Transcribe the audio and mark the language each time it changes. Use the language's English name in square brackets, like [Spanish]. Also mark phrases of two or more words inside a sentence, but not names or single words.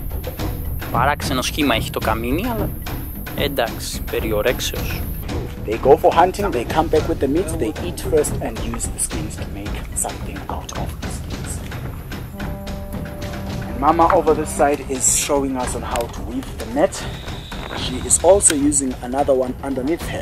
[Greek] Παράξενο σχήμα έχει το καμίνι, αλλά εντάξει, περιορέξεως. [English] They go for hunting, they come back with the meat, they eat first and use the skins to make something out of the skins. And Mama over this side is showing us on how to weave the net. She is also using another one underneath her.